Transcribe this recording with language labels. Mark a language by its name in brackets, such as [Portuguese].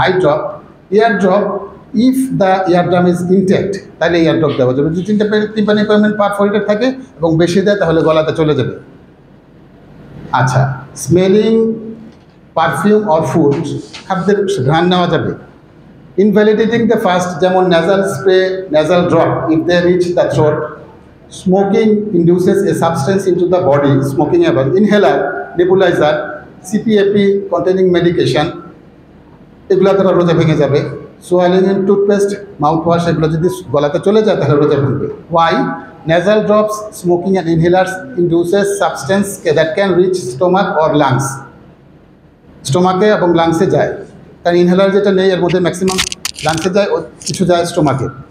[English] eye drop, ear drop, if the eardrum is intact, [Bangla] তাহলে ইয়ার drop দেওয়া যাবে। যদি টিম্পানিক মেমব্রেন পারফোরেটেড থাকে এবং বেশি দেয় তাহলে গলাতে চলে যাবে। আচ্ছা, স্মেলিং, পারফিউম অর ফুড, খাদ্যের ঘ্রাণ নেওয়া যাবে। [English] Invalidating the fast, যেমন nasal spray, nasal drop if they reach the throat. Smoking induces a substance into the body, smoking ever. Inhaler, nebulizer, CPAP containing medication, [Bangla] এগুলো দ্বারা রোজা ভেঙে যাবে। Swallowing in toothpaste, mouth wash, এগুলো যদি গলাতে চলে যায় তাহলে রোজা ভাঙবে। [English] Why? nasal drops, smoking and inhalers induces substance that can reach stomach or lungs, [Bangla] স্টোমাকে এবং লাংসে যায়, কারণ ইনহেলার যেটা নেই এর মধ্যে ম্যাক্সিমাম লাংসে যায়, কিছু যায় স্টোমাকে।